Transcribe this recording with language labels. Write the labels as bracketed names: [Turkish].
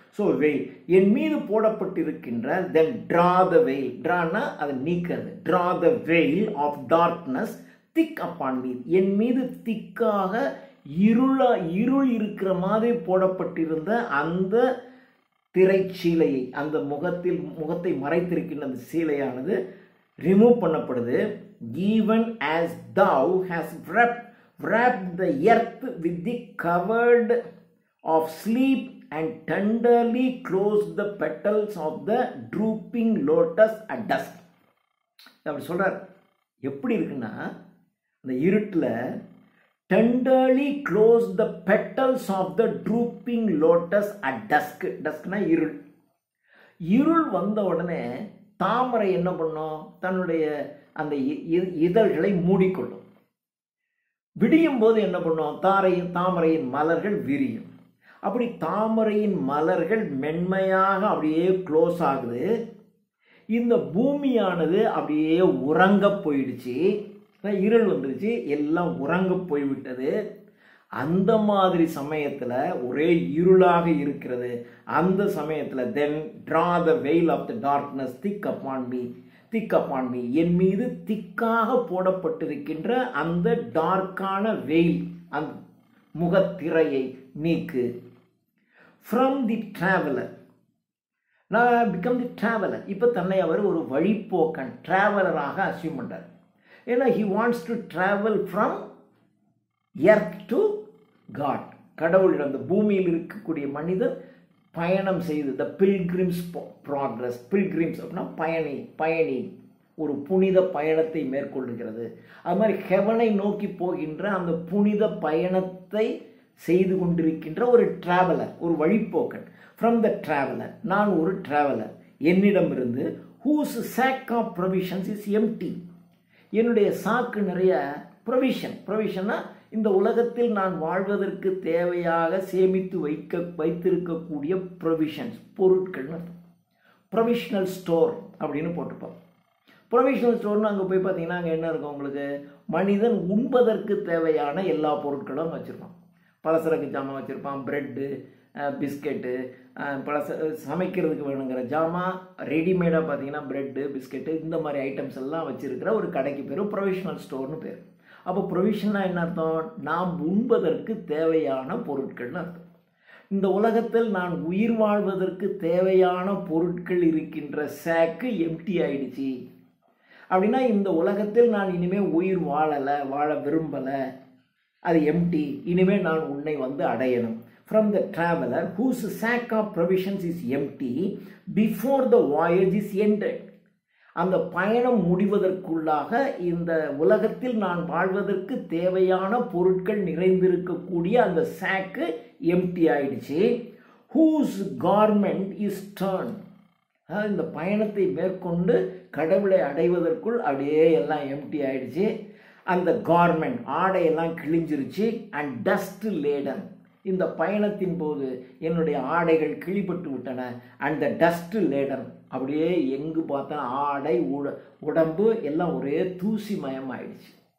[Tamil] So வெயில் என் மீது போடப்பட்டிருக்கின்ற, தென் [English] draw the veil, ட்ரானா அதை நீக்கிறது, draw the veil of darkness thick upon me, [Tamil] என் மீது திக்காக இருள் இருக்கிற மாதிரி போடப்பட்டிருந்த அந்த திரைச்சீலையை, அந்த முகத்தை மறைத்திருக்கின்ற அந்த சீலையானது ரிமூவ் பண்ணப்படுது. [English] Even as thou hast wrapped the earth with the covered of sleep and tenderly closed the petals of the drooping lotus at dusk. [Tamil] அப்படி சொல்றார். எப்படி இருக்குன்னா, அந்த இருட்டில் [English] tenderly closed the petals of the drooping lotus at dusk. [Tamil] டஸ்க்னா இருள் வந்த உடனே தாமரை என்ன பண்ணும், தன்னுடைய அந்த இதழ்களை மூடிக்கொள்ளும். விடியும் போது என்ன பண்ணும், தாமரையின் மலர்கள் விரியும். அப்படி தாமரையின் மலர்கள் மென்மையாக அப்படியே க்ளோஸ் ஆகுது. இந்த பூமியானது அப்படியே உறங்க போயிடுச்சு, இருள் வந்துடுச்சு, எல்லாம் உறங்க போய்விட்டது. அந்த மாதிரி சமயத்தில் ஒரே இருளாக இருக்கிறது. அந்த சமயத்தில் [English] then draw the veil of the darkness thick upon me, [Tamil] என் மீது திக்காக போடப்பட்டிருக்கின்ற அந்த டார்க்கான வெயில், அந்த முகத்திரையை நீக்கு. [English] from the traveller, [Tamil] நான் பிகம் தி டிராவலர். இப்போ தன்னை அவர் ஒரு வழிப்போக்கன் டிராவலராக அசியூம் பண்றார். ஏன்னா [English] he wants to travel from earth to God. [Tamil] கடவுளிடம், அந்த பூமியில் இருக்கக்கூடிய மனிதர் பயணம் செய்து, [English] the pilgrim's progress. [Tamil] pilgrims அப்படின்னா பயணி ஒரு புனித பயணத்தை மேற்கொள்ளுகிறது. அது மாதிரி ஹெவனை நோக்கி போகின்ற அந்த புனித பயணத்தை செய்து கொண்டிருக்கின்ற ஒரு டிராவலர், ஒரு வழிப்போக்கன். [English] from the traveller, [Tamil] நான் ஒரு டிராவலர். என்னிடமிருந்து whose sack of provisions is empty. என்னுடைய சாக்கு நிறைய ப்ரொவிஷன்னா இந்த உலகத்தில் நான் வாழ்வதற்கு தேவையாக சேமித்து வைத்திருக்கக்கூடிய ப்ரொவிஷன்ஸ், பொருட்கள்னு. ப்ரொவிஷனல் ஸ்டோர் அப்படின்னு போட்டுப்போம். ப்ரொவிஷனல் ஸ்டோர்னு அங்கே போய் பார்த்தீங்கன்னா அங்கே என்ன இருக்கும் உங்களுக்கு? மனிதன் உண்பதற்கு தேவையான எல்லா பொருட்களும் வச்சுருப்பான். பலசரக்கு ஜாமான் வச்சுருப்பான், ப்ரெட்டு, பிஸ்கெட்டு, சமைக்கிறதுக்கு வேணுங்கிற ஜாமான், ரெடிமேடாக பார்த்தீங்கன்னா ப்ரெட்டு, பிஸ்கெட்டு, இந்த மாதிரி ஐட்டம்ஸ் எல்லாம் வச்சுருக்கிற ஒரு கடைக்கு பேர் ப்ரொவிஷனல் ஸ்டோர்னு பேர். அப்போ ப்ரொவிஷன்னா என்ன அர்த்தம்? நாம் உண்பதற்கு தேவையான பொருட்கள்னு அர்த்தம். இந்த உலகத்தில் நான் உயிர் வாழ்வதற்கு தேவையான பொருட்கள் இருக்கின்ற சாக்கு எம்டி ஆயிடுச்சு அப்படின்னா இந்த உலகத்தில் நான் இனிமேல் உயிர் வாழ விரும்பலை, அது எம்டி. இனிமேல் நான் உன்னை வந்து அடையணும். [English] From the traveler whose sack of provisions is empty before the voyage is ended. [Tamil] அந்த பயணம் முடிவதற்குள்ளாக இந்த உலகத்தில் நான் வாழ்வதற்கு தேவையான பொருட்கள் நிறைந்திருக்கக்கூடிய அந்த சாக்கு எம்டி ஆயிடுச்சு. [English] whose garment is turned. [Tamil] இந்த பயணத்தை மேற்கொண்டு கடவுளை அடைவதற்குள் அப்படியே எல்லாம் எம்டி ஆயிடுச்சு. அந்த கார்மெண்ட், ஆடையெல்லாம் கிழிஞ்சிருச்சு. [English] and dust laden, [Tamil] இந்த பயணத்தின் போது என்னுடைய ஆடைகள் கிழிப்பட்டு விட்டன. [English] and the dust laden, [Tamil] அப்படியே எங்கு பார்த்தா ஆடை உடம்பு எல்லாம் ஒரே தூசி மயம் ஆயிடுச்சு.